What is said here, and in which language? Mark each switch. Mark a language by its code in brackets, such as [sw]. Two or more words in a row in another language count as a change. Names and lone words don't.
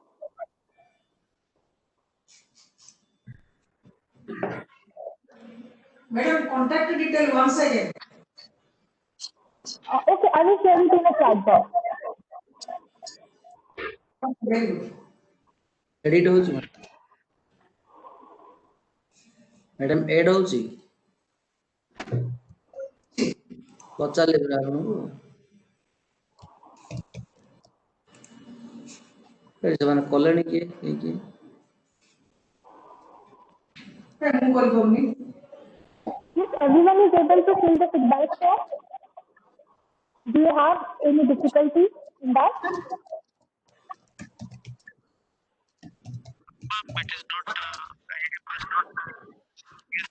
[en] Madam, contact detail once again. Okay, I will share it in a chat box. Very good. Edit also. Madam, add also. [or] ପଚାରିଲେ ପରା ଆପଣଙ୍କୁ ସେମାନେ କଲେଣି କିଏ କିଏ ମୁଁ କରିପାରୁନି। [en] Yes, everyone is able to fill the feedback form. Do you have any difficulty in that? It is not.